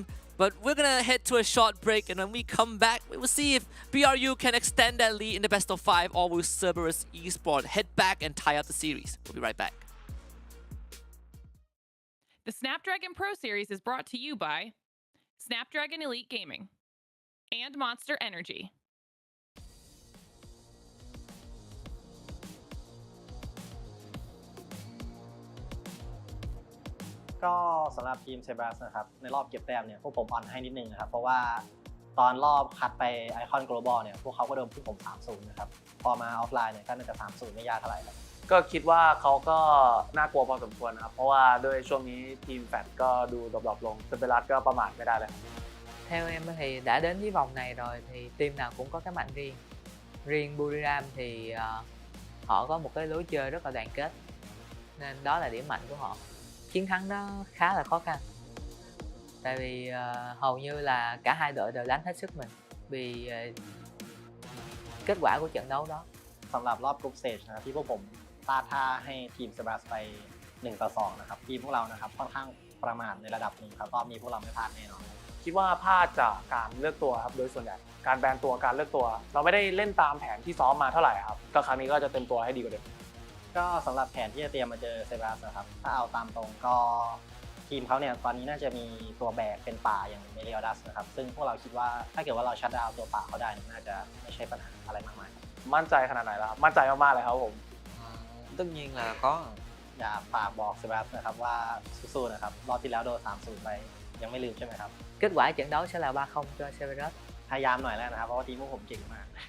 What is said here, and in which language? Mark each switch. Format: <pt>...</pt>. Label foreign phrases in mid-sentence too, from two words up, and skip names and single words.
<en>But we're gonna head to a short break, and when we come back, we will see if BRU can extend that lead in the best of 5, or will Cerberus Esports head back and tie up the series. We'll be right back. The Snapdragon Pro Series is brought to you by Snapdragon Elite Gaming and Monster Energy.</en> <th>ก็สำหรับทีมเซบรัสนะครับในรอบเก็บแต้มเนี่ยพวกผมอ่อนให้นิดนึงนะครับเพราะว่าตอนรอบคัดไปไอคอน global เนี่ยพวกเขาก็โดนพวกผม 3-0 นะครับพอมาออฟไลน์เนี่ยก็น่าจะ 3-0 ไม่ยากเท่าไหร่ครับ ก็คิดว่าเขาก็น่ากลัวพอสมควรนะครับเพราะว่าด้วยช่วงนี้ทีมแฟตก็ดูดรอปๆลงสเปรัสก็ประมาทไม่ได้เลย</th> <vi>Theo em thì đã đến với vòng này rồi thì team nào cũng có cái mạnh riêng. Riêng Buriram thì họ có một cái lối chơi rất là đoàn kết, nên đó là điểm mạnh của họ. Chiến thắng nó khá là khó khăn, tại vì hầu như là cả hai đội đều đánh hết sức mình vì kết quả của trận đấu đó.</vi> <th>สำหรับรอบกรุ๊ปสเตจนะครับที่พวกผมพลาดท่าให้ทีมเซบรัสไป1-2นะครับทีมพวกเรานะครับค่อนข้างประมาทในระดับหนึ่งครับรอบนี้พวกเราไม่พลาดแน่นอน คิดว่าพลาดจากการเลือกตัวครับโดยส่วนใหญ่การแบนตัวการเลือกตัวเราไม่ได้เล่นตามแผนที่ซ้อมมาเท่าไหร่ครับก็ครั้งนี้ก็จะเต็มตัวให้ดีกว่าเดิม ก็สำหรับแผนที่จะเตรียมมาเจอเซบรัสนะครับถ้าเอาตามตรงก็ทีมเขาเนี่ยตอนนี้น่าจะมีตัวแบกเป็นป่าอย่างเมเรียดัสนะครับซึ่งพวกเราคิดว่าถ้าเกิดว่าเราชัดดาวน์ตัวป่าเขาได้น่าจะไม่ใช่ปัญหาอะไรมากมาย มั่นใจขนาดไหนแล้วครับมั่นใจมากๆเลยครับผม</th> <vi>Tất nhiên là có.</vi> <th>อยากฝากบอกเซบรัสนะครับว่าสู้ๆนะครับรอบที่แล้วโดน 3-0 ไปยังไม่ลืมใช่ไหมครับ</th> <vi>Kết quả trận đấu sẽ là 3-0 cho Severus.</vi> <th>พยายามหน่อยแล้วนะครับเพราะว่าทีมพวกผมเก่งมาก</th>